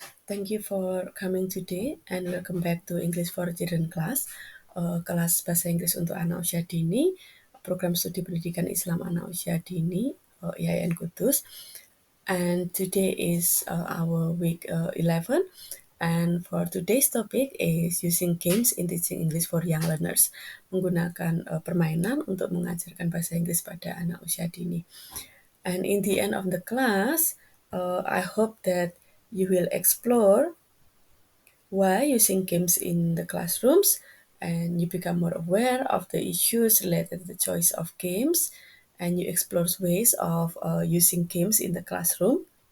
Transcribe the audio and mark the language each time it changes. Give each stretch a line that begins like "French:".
English: Thank you for coming today and welcome back to English for Children class.
Indonesian: Kelas bahasa Inggris untuk anak usia dini, program studi pendidikan Islam anak usia dini, IAIN Kudus.
English: And today is our week 11. And for today's topic is using games in teaching English for young learners.
Indonesian: Menggunakan permainan untuk mengajarkan bahasa Inggris pada anak usia dini.
English: And in the end of the class, I hope that you will explore why using games in the classrooms and you become more aware of the issues related to the choice of games and you explore ways of using games in the classroom.